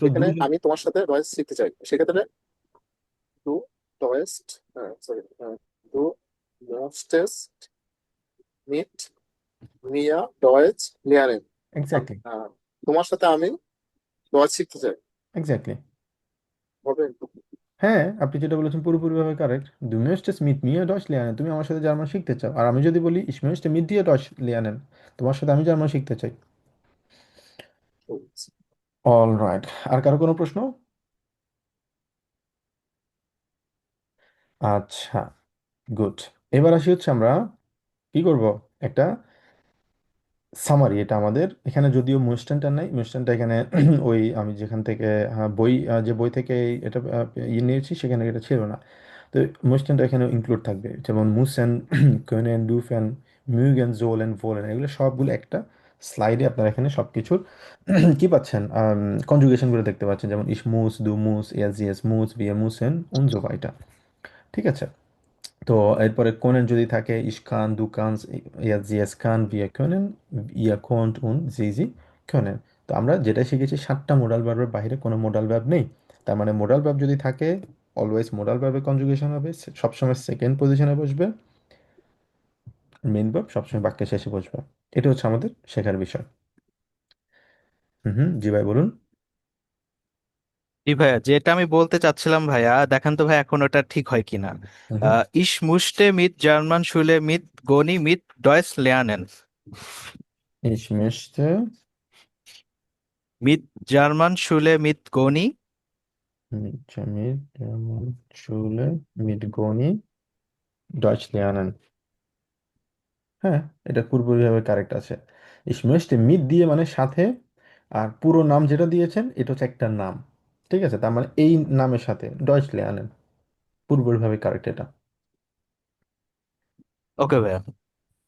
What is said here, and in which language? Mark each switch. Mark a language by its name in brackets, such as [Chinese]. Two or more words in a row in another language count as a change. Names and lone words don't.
[Bangla] এখানে আমি তোমার সাথে ভয়েস শিখতে চাই, সেক্ষেত্রে ডু ডয়েস্ট, সরি, [German] du möchtest mit mir Deutsch lernen. [Bangla] এক্স্যাক্টলি, তোমার সাথে আমি ডয়েচ শিখতে চাই, এক্স্যাক্টলি। হবে? হ্যাঁ, আপনি যেটা বলেছেন পুরোপুরিভাবে কারেক্ট। [German] দু möchtest mit mir Deutsch lernen, [Bangla] তুমি আমার সাথে জার্মান শিখতে চাও। আর আমি যদি বলি [German] ich möchte mit dir Deutsch lernen, [Bangla] তোমার সাথে আমি জার্মান শিখতে চাই। [English] all right. [Bangla] আর কারো কোনো প্রশ্ন? আচ্ছা, গুড। এবার আসি হচ্ছে আমরা কি করব, একটা সামারি। এটা আমাদের এখানে যদিও মুস্টানটা নাই, মুস্টানটা এখানে ওই আমি যেখান থেকে বই যে বই থেকে এটা ইয়ে নিয়েছি, সেখানে এটা ছিল না। তো মুস্টানটা এখানে ইনক্লুড থাকবে, যেমন মুসেন, [German] können, dürfen, mögen, sollen, wollen, [Bangla] এগুলো সবগুলো একটা স্লাইডে আপনারা এখানে সব কিছুর কি পাচ্ছেন, কনজুগেশনগুলো দেখতে পাচ্ছেন, যেমন [German] ich muss, du musst, er sie es muss, wir müssen und so weiter। [Bangla] ঠিক আছে? তো এরপরে কোনেন যদি থাকে [German] ich kann, du kannst, er sie es kann, wir können, ihr könnt und sie können। [Bangla] তো আমরা যেটা শিখেছি, সাতটা [English] modal verber [Bangla] বাইরে কোনো [English] modal verb [Bangla] নেই। তার মানে [English] modal verb [Bangla] যদি থাকে, অলওয়েজ [English] modal verber [Bangla] কনজুগেশন হবে, সবসময় [English] second position [Bangla] বসবে, [English] main verb [Bangla] সবসময় বাক্যের শেষে বসবে। এটা হচ্ছে আমাদের শেখার বিষয়। হুম হুম, জি ভাই বলুন। জি ভাইয়া, যেটা আমি বলতে চাচ্ছিলাম ভাইয়া, দেখেন তো ভাই এখন ওটা ঠিক হয় কিনা। হুম হুম। [German] Ich möchte mit German Schule mit Goni mit Deutsch lernen. Ich möchte mit German Schule mit Goni. mit der Schule mit Goni Deutsch lernen। [Bangla] হ্যাঁ, এটা পুরোপুরিভাবে কারেক্ট আছে। [German] ich möchte mit [Bangla] দিয়ে মানে সাথে, আর পুরো নাম যেটা দিয়েছেন এটা হচ্ছে একটা নাম। ঠিক আছে, তার মানে এই নামের সাথে [German] Deutsch lernen, [Bangla] পুরোপুরিভাবে কারেক্ট এটা। ওকে ভাইয়া।